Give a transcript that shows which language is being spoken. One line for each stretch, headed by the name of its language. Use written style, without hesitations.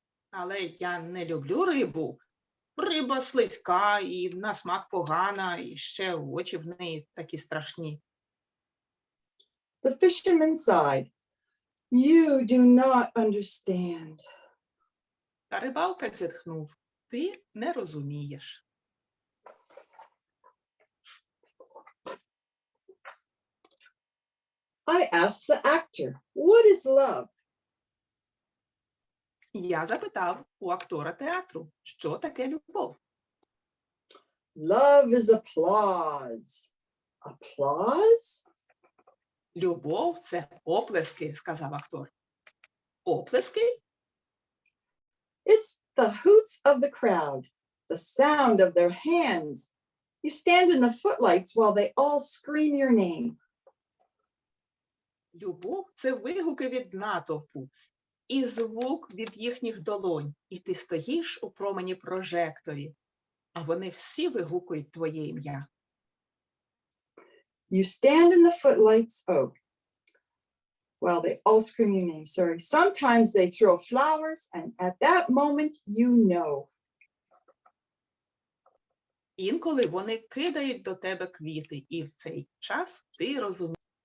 Ukrainian: Але я не люблю рибу. Риба слизька і на смак погана, і ще очі в неї такі страшні.
English: The fisherman sighed. "You do not understand."
Ukrainian: Та рибалка зітхнув. Ти не розумієш.
English: I asked the actor, "What is love?"
Ukrainian: Я запитав у актора театру, що таке любов.
English: "Love is applause." Applause?
Ukrainian: Любов – це оплески, сказав актор. Оплески?
English: It's the hoots of the crowd, the sound of their hands. You stand in the footlights while they all scream your name.
Ukrainian: Любов – це вигуки від натовпу і звук від їхніх долонь. І ти стоїш у промені прожекторів, а вони всі вигукують твоє ім'я.
English: You stand in the footlights, while they all scream your name, sorry. Sometimes they throw flowers, and at that moment, you know.
Ukrainian: Інколи вони кидають до тебе квіти, і в цей час ти розумієш.